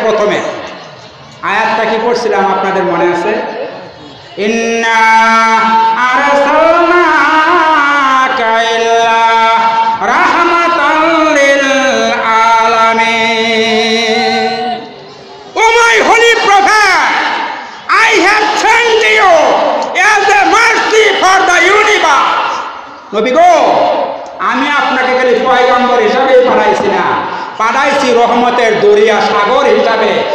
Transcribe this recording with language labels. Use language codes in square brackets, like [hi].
[bn] প্রথমে আয়াতটা কি পড়ছিলাম আপনাদের মনে আছে? [ar] ইন্না আরসালনাকা ইল্লা রাহমাতাল লিল আলামিন। [en] O my holy prophet, I have sent you as a mercy for the universe. [bn] নবী গো, আমি আপনাকে খালি পয়গম্বর হিসাবেই পাঠাইছি না, পাঠাইছি রহমতের দরিয়া সাগর হিসাবে।